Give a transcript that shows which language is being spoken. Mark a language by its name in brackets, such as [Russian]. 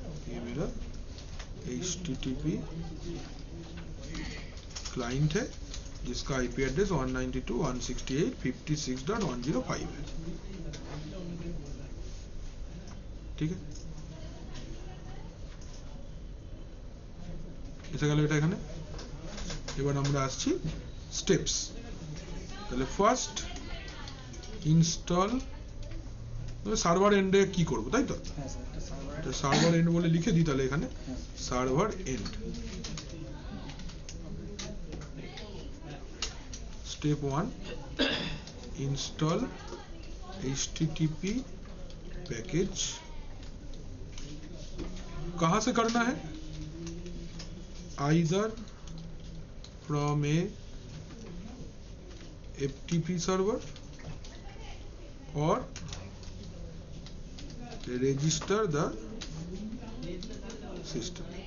[Hindi] ये मेरा HTTP client है जिसका आईपी एड्रेस 192.168.56.105 है। ठीक है, [Bangla] এসে গেল এটা এখানে। এবার আমরা আসছি স্টেপস। তাহলে ফার্স্ট ইনস্টল সার্ভার এন্ডে কি করব, তাই তো? হ্যাঁ স্যার, এটা সার্ভার এটা সার্ভার এন্ড বলে লিখে দিই তাহলে এখানে server and. [Hindi] Step 1 install HTTP package. कहां से करना है? [English] either from a FTP server or register the system।